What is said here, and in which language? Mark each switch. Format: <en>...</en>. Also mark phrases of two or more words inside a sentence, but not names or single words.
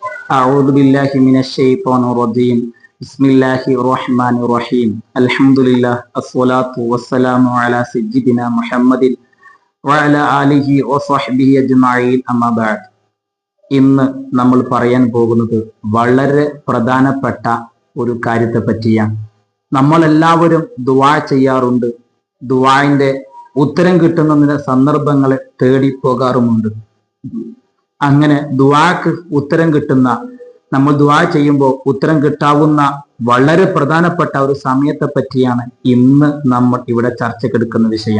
<ar>أعوذ بالله من الشيطان الرجيم بسم الله الرحمن الرحيم الحمد لله الصلاة والسلام على سيدنا محمد وعلى آله وصحبه أجمعين أما بعد.</ar> <ml>ഇന്ന് നമ്മൾ പറയാൻ പോകുന്നത് വളരെ പ്രധാനപ്പെട്ട ഒരു കാര്യത്തെ പറ്റിയാണ്. നമ്മളെല്ലാവരും ദുആ ചെയ്യാറുണ്ട്. ദുആന്റെ ഉത്തരം കിട്ടുന്നതിന്റെ സന്ദർഭങ്ങളെ തേടി പോകാറുമുണ്ട്. അങ്ങനെ ദുആക്ക് ഉത്തരം കിട്ടുന്ന, നമ്മൾ ദുആ ചെയ്യുമ്പോൾ ഉത്തരം കിട്ടാവുന്ന വളരെ പ്രധാനപ്പെട്ട ഒരു സമയത്തെ പറ്റിയാണ് ഇന്ന് നമ്മൾ ഇവിടെ ചർച്ചക്കെടുക്കുന്ന വിഷയം.</ml>